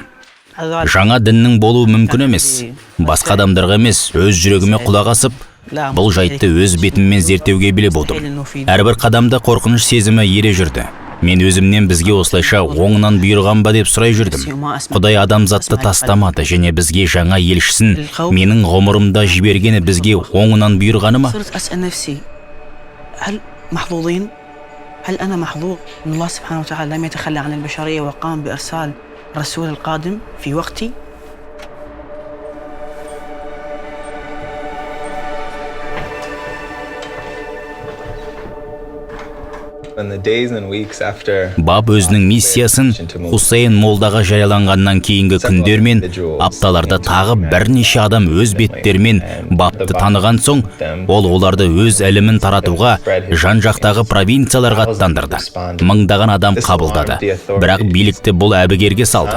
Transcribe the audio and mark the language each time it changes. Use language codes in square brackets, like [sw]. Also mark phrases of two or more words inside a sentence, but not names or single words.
[kk] Жаңа діннің болуы мүмкін емес. Басқа адамдарға емес, өз жүрегіме құлақ асып, бұл жайтты өз бетіммен зерттеуге біле болдым. Әрбір қадамда қорқыныш сезімі ере жүрді. Мен өзімнен бізге осылайша оңынан бұйырған ба деп сұрай жүрдім. Құдай адамзатты тастамады және бізге жаңа елшісін менің ғұмырымда жібергені бізге оңынан бұйырғаны ма? [ar] هل أنا محظوظ أن الله سبحانه وتعالى لم يتخلى عن البشرية وقام بإرسال الرسول القادم في وقتي؟ [kk] Баб өзінің миссиясын Хусейн молдаға жарияланғаннан кейінгі күндер мен апталарда тағы бірнеше адам өз беттерімен бапты таныған соң, ол оларды өз ілімін таратуға жан-жақтағы провинцияларға аттандырды. Мыңдаған адам қабылдады, бірақ билікті бұл әбігерге салды.